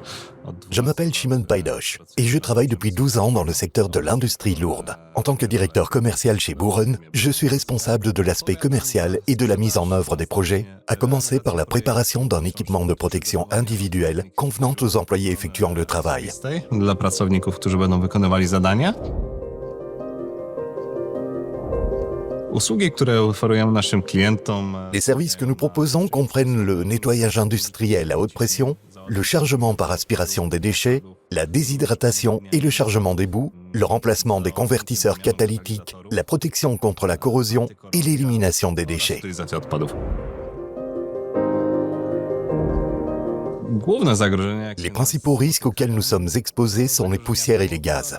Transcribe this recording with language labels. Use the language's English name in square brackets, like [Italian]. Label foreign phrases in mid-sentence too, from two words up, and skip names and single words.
[French] Je m'appelle Shimon Pajdosz et je travaille depuis 12 ans dans le secteur de l'industrie lourde. En tant que directeur commercial chez Buren, je suis responsable de l'aspect commercial et de la mise en œuvre des projets, à commencer par la préparation d'un équipement de protection individuel convenant aux employés effectuant le travail. [Polish] Dla pracowników, którzy będą wykonywali zadania. Usługi, które oferujemy naszym klientom. [French] Les services que nous proposons comprennent le nettoyage industriel à haute pression, le chargement par aspiration des déchets, la déshydratation et le chargement des boues, le remplacement des convertisseurs catalytiques, la protection contre la corrosion et l'élimination des déchets. Les principaux risques auxquels nous sommes exposés sont les poussières et les gaz.